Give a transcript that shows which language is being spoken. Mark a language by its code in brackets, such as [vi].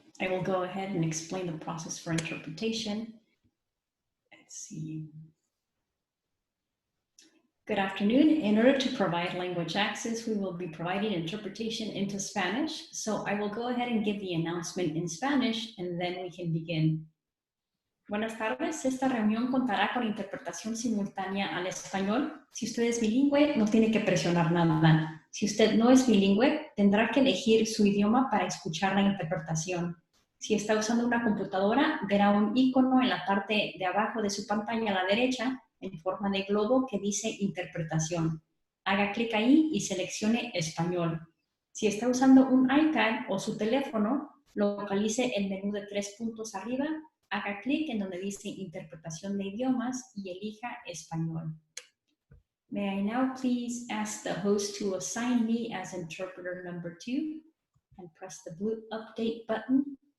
[en] I will go ahead and explain the process for interpretation. Let's see. Good afternoon. In order to provide language access, we will be providing interpretation into Spanish. So I will go ahead and give the announcement in Spanish and then we can begin. [es] Buenas tardes, esta reunión contará con interpretación simultánea al español. Si usted es bilingüe, no tiene que presionar nada. Si usted no es bilingüe, tendrá que elegir su idioma para escuchar la interpretación. Si está usando una computadora, verá un icono en la parte de abajo de su pantalla a la derecha en forma de globo que dice interpretación. Haga clic ahí y seleccione español. Si está usando un iPad o su teléfono, localice el menú de 3 puntos arriba, haga clic en donde dice interpretación de idiomas y elija español. [en] May I now please ask the host to assign me as interpreter number 2 and press the blue update button.